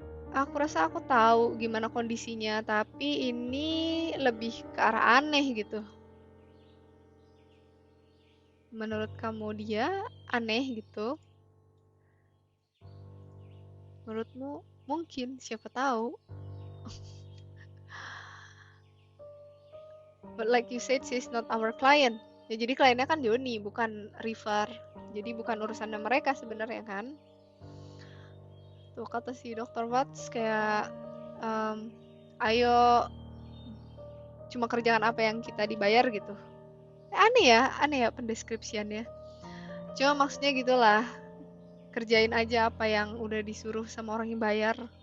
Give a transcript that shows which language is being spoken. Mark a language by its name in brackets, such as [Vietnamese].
[Indonesian] Aku rasa aku tahu gimana kondisinya, tapi ini lebih ke arah aneh gitu. Menurut kamu dia aneh gitu? Menurutmu mungkin, siapa tahu. [English] But like you said, she's not our client. [Indonesian] Ya jadi kliennya kan Joni, bukan River. Jadi bukan urusannya mereka sebenarnya kan. Tuh kata si Dr. Watts kayak, ayo cuma kerjakan apa yang kita dibayar gitu. Aneh ya pendeskripsiannya. Cuma maksudnya gitulah, kerjain aja apa yang udah disuruh sama orang yang bayar.